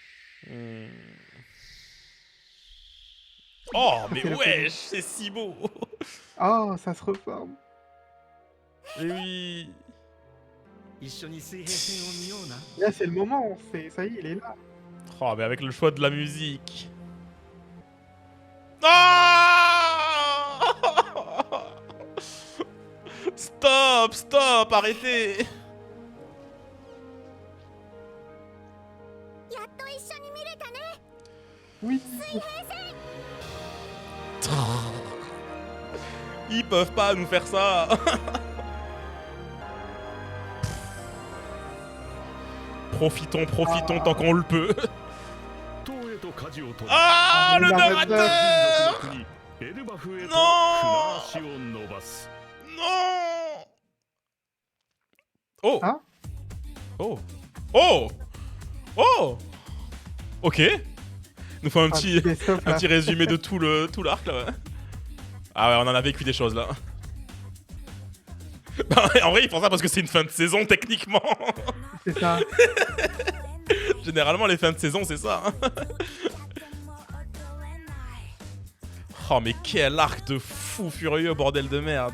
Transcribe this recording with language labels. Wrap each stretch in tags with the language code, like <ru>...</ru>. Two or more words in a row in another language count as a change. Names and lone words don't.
<fr>Oh, mais wesh, c'est si beau. Oh, ça se reforme. Eh oui.</fr> <ja>一緒に水平線を見ような。</ja> <fr>Là, c'est le moment. Ça y est, il est là. Oh, mais avec le choix de la musique. Ah. Stop, stop, arrêtez.</fr> <ja>やっと一緒に見れたね</ja> <fr>Oui. Ils peuvent pas nous faire ça. Profitons, profitons tant qu'on le peut.</fr> <ja>東へと舵を取り</ja> <fr>Ah, le le narrateur.</fr> <ja>国エルバフへと船</ja> <fr>Non.</fr> <ja>足を伸ばす</ja> <fr>Non. Oh. Hein? Oh. Oh. Oh. Ok. Nous fait un petit, best-of, un là. petit résumé de tout l'arc là. Ouais. Ah ouais, on en a vécu des choses là. Bah, en vrai, ils font ça parce que c'est une fin de saison techniquement. C'est ça. Généralement, les fins de saison, c'est ça. Hein. Oh, mais quel arc de fou furieux, bordel de merde.</fr>